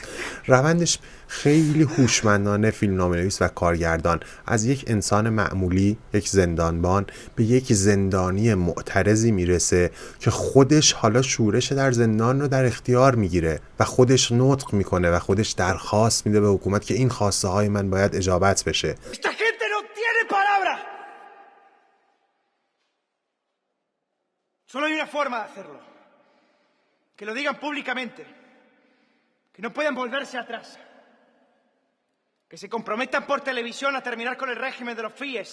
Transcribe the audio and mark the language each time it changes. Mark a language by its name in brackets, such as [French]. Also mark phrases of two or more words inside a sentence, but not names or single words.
[Persian] روندش خیلی هوشمندانه فیلمنامه‌نویس و کارگردان از یک انسان معمولی، یک زندانبان، به یک زندانی معترضی میرسه که خودش حالا شورش در زندان رو در اختیار میگیره و خودش نطق میکنه و خودش درخواست میده به حکومت که این خواسته های من باید اجابت بشه. [Spanish] Esta gente no tiene palabra. Solo hay una forma de hacerlo. Que lo digan públicamente. Que no puedan volverse atrás. Que se comprometan por televisión a terminar con el régimen de los FIES.